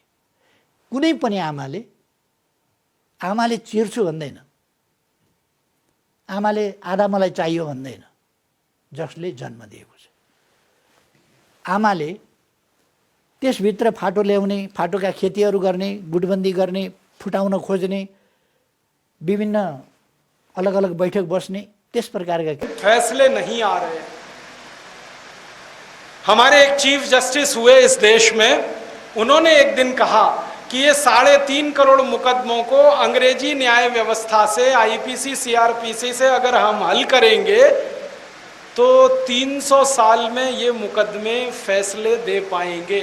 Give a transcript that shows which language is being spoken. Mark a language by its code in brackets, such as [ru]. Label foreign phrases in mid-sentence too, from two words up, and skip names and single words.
[ne] कुनै पनि आमाले चिर्छु भन्दैन, आमाले आधा मलाई चाहियो भन्दैन, जसले जन्म दिएको छ। आमाले त्यसभित्र फाटो ल्याउने, फाटोका खेतीहरू गर्ने, गुटबन्दी गर्ने, फुटाउन खोज्ने, विभिन्न अलग अलग बैठक बस्ने, त्यस प्रकारका [hi] फैसले नहीं आ रहे। हमारे एक चीफ जस्टिस हुए इस देश में, उन्होंने एक दिन कहा कि ये 3.5 करोड़ मुकदमों को अंग्रेजी न्याय व्यवस्था से, आईपीसी सीआरपीसी से अगर हम हल करेंगे तो 300 साल में ये मुकदमे फैसले दे पाएंगे।